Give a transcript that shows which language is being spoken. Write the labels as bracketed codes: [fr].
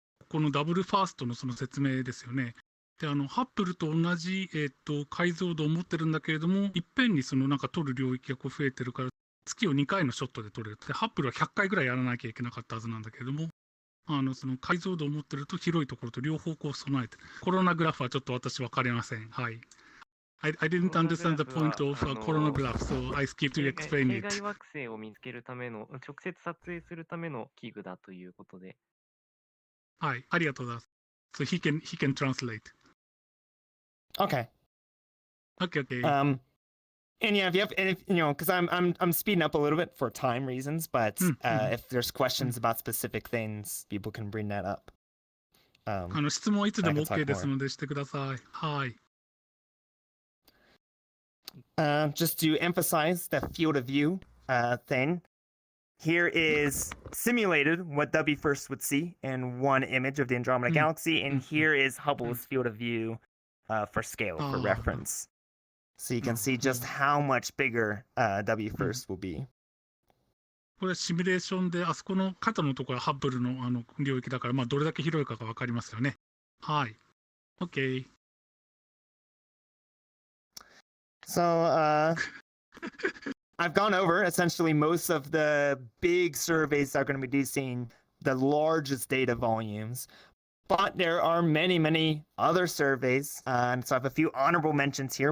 [ja] このダブルファーストのその説明ですよね。で、ハッブルと同じ、解像度を持ってるんだけれども、いっぺんにそのなんか撮る領域がこう増えてるから、月を2回のショットで撮れる。で、ハッブルは100回ぐらいやらなきゃいけなかったはずなんだけれども、その解像度を持ってると広いところと両方こう備えてる。コロナグラフはちょっと私分かりません。はい。 [en] I didn't understand the point of a coronagraph, so I skipped to explain it. [ja] 系外惑星を見つけるための、直接撮影するための器具だということで。はい、ありがとうございます。 [en] So he can translate. Okay. Okay. And yeah, if you know, because I'm speeding up a little bit for time reasons, but if there's questions about specific things, people can bring that up. [ja] 質問はいつでも OK ですのでしてください。はい。 [en] Just to emphasize the field of view thing, here is simulated what WFIRST would see in one image of the Andromeda Galaxy, and here is Hubble's field of view for scale, for reference. So you can see just how much bigger WFIRST will be. [ja] これはシミュレーションで、あそこの肩のところはハッブルの領域だから、まあどれだけ広いかがわかりますよね。はい。OK。 [en] So, I've gone over essentially most of the big surveys that are going to be producing the largest data volumes. But there are many, many other surveys. So I have a few honorable mentions here.